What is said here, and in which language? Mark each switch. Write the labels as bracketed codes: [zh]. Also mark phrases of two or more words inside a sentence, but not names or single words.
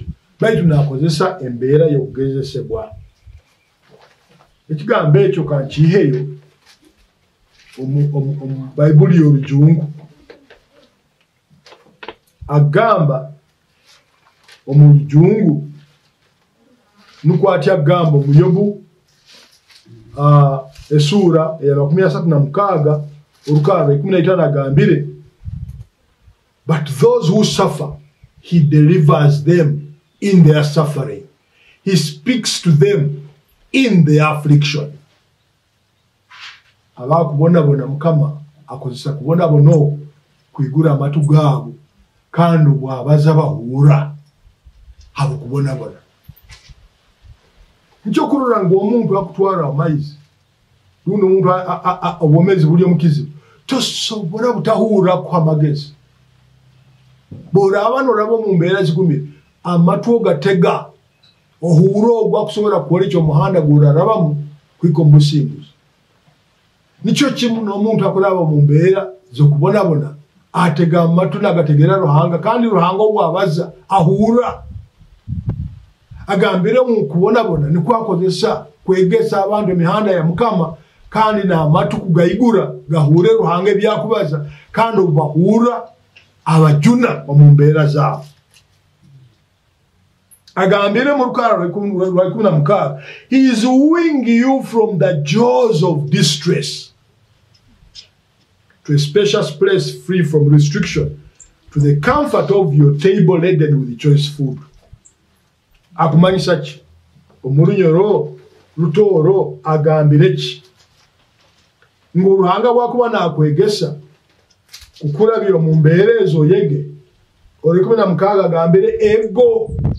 [nyo] Baitu n'akozesa embeera y'okugezesebwa. Ekigambo ekyo kankiiheyo omu Bayibuli y'Olujungu. Agamba omulujungu nukwatya agamba mu Yobu esura ya 36 olukaala 15 agambire, [en] but those who suffer he delivers them in their suffering, he speaks to them in their affliction. [nyo] Abakubonabona Mukama akozesa kubonabona kwigura amatu gaabo kandi bwabaza bahuura abo kubonabona. Nkyo kurora ngo omuntu akutwara amaizi luno omuntu obwomezi buli omukizibu tosobola butahuura kwa magezi. Bw'olaba n'olaba mu mbeera zigumire amatu gatega ohuura ogwakusobola kukola ekyo omuhanda gw'olarabamu kwika omu busimbuzi. Nikyo kimu n'omuntu akulaba mu mbeera z'okubonabona atega amatu n'agategera Ruhanga kandi Ruhanga obwabaza ahura agambire mu kubonabona ni kwakozesa kwegesa abantu emihanda ya Mukama kandi na amatu kugayigura gahure Ruhanga ebyakubaza kandi obahura abajuna mu mbeera zaabo. Agambire mu Lukara lwa 16 [en] he is wooing you from the jaws of distress to a spacious place free from restriction, to the comfort of your table laden with choice food. [nyo] Akumanyisa ki omulunyoro lutoro agambire ki ngo Ruhanga bwakuba nakwegesa kukulabira mu mbeera ezo yege oli 16 agambire ego